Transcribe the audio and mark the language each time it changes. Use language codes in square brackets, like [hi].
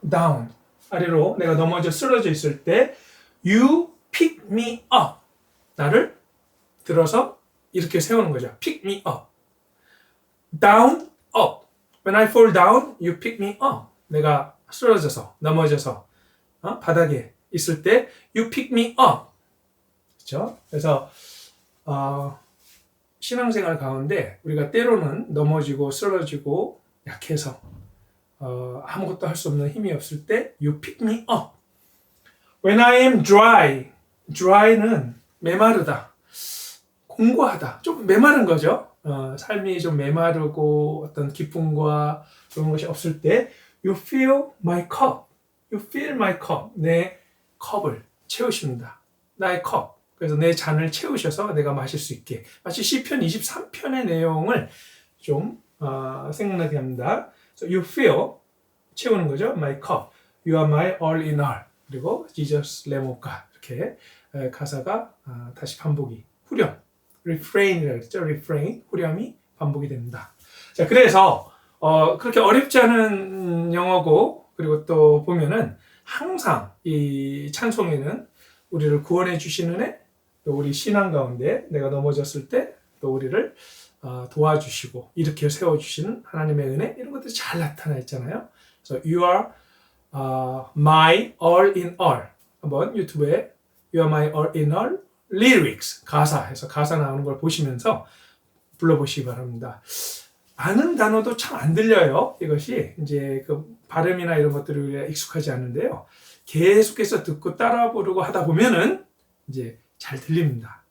[ko] down, 아래로 내가 넘어져 쓰러져 있을 때 [en] you pick me up. [ko] 나를 들어서 이렇게 세우는 거죠. [en] pick me up. down, up. When I fall down, you pick me up. [ko] 내가 쓰러져서, 넘어져서 바닥에 있을 때 [en] you pick me up. [ko] 그렇죠? 그래서 신앙생활 가운데 우리가 때로는 넘어지고 쓰러지고 약해서 아무것도 할 수 없는 힘이 없을 때 [en] you pick me up. When I am dry, dry는 [ko] 메마르다, 공고하다, 좀 메마른 거죠. 삶이 좀 메마르고 어떤 기쁨과 그런 것이 없을 때 [en] you fill my cup, [ko] you fill my cup, 내 컵을 채우십니다. 나의 컵. 그래서 내 잔을 채우셔서 내가 마실 수 있게. 마치 시편 23편의 내용을 좀 생각나게 합니다. [en] So you fill, [ko] 채우는 거죠. [en] My cup. You are my all in all. 그리고 Jesus Lamb of God. [ko] 이렇게 가사가 다시 반복이. 후렴. refrain이라고 했죠. refrain. 후렴이 반복이 됩니다. 자, 그래서 그렇게 어렵지 않은 영어고, 그리고 또 보면은 항상 이 찬송에는 우리를 구원해 주시는 애, 또 우리 신앙 가운데 내가 넘어졌을 때 또 우리를 도와주시고 이렇게 세워주시는 하나님의 은혜, 이런 것들이 잘 나타나 있잖아요. 그래서 [en] You are my all in all. [ko] 한번 유튜브에 [en] You are my all in all lyrics, [ko] 가사해서 가사 나오는 걸 보시면서 불러보시기 바랍니다. 아는 단어도 참 안 들려요. 이것이 이제 그 발음이나 이런 것들이 우리가 익숙하지 않은데요. 계속해서 듣고 따라 부르고 하다 보면은 이제 잘 들립니다.